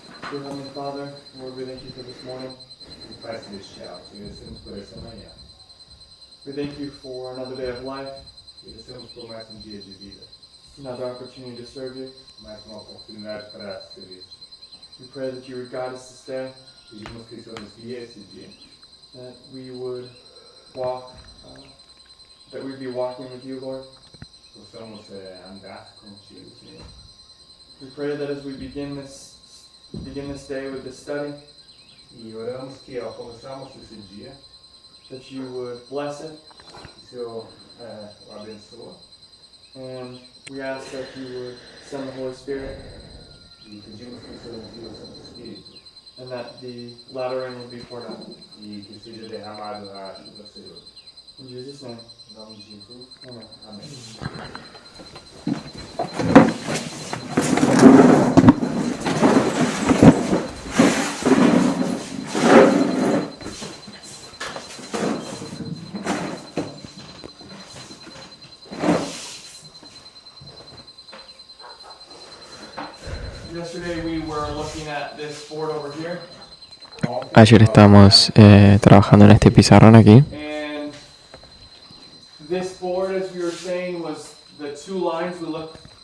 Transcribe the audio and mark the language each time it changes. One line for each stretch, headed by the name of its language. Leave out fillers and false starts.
English: Dear Heavenly Father, Lord, we thank you for this morning.
Portuguese: Pai Celestial, te agradecemos por essa manhã.
English: We thank you for another day of life,
Portuguese: Agradecemos por mais dia de vida,
English: another opportunity to serve you.
Portuguese: mais uma oportunidade para servir.
English: We pray that you would guide us this day,
Portuguese: Pedimos que o Senhor nos guie esse dia,
English: that we would walk, that we'd be walking with you, Lord.
Portuguese: possamos andar contigo, Senhor.
English: We pray that as we begin this day with this study,
Portuguese: E oramos que ao começarmos esse dia,
English: that you would bless it,
Portuguese: o Senhor o abençoe
English: and we ask that you would send the Holy Spirit,
Portuguese: e pedimos que o Senhor nos guie o Santo Espírito
English: and that the latter rain would be poured out.
Portuguese: e que seja derramado a chuva, Senhor.
English: In Jesus' name,
Portuguese: Em nome de Jesus,
English: amen.
Portuguese: amém.
English: Yesterday we were looking at this board over here,
Spanish: Ayer estábamos trabajando en este pizarrón aquí
English: and this board, as we were saying, was the two lines we looked.